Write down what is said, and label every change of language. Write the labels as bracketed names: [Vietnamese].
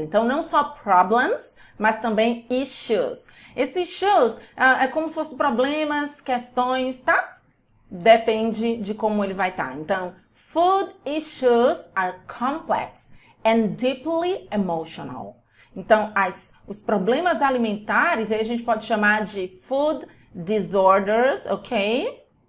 [Portuguese] Então, não só problems, mas também issues. Esses issues é como se fossem problemas, questões, tá? Depende de como ele vai estar. [English] Então, food issues are complex and deeply emotional. [Portuguese] Então, os problemas alimentares, aí a gente pode chamar de food disorders, ok?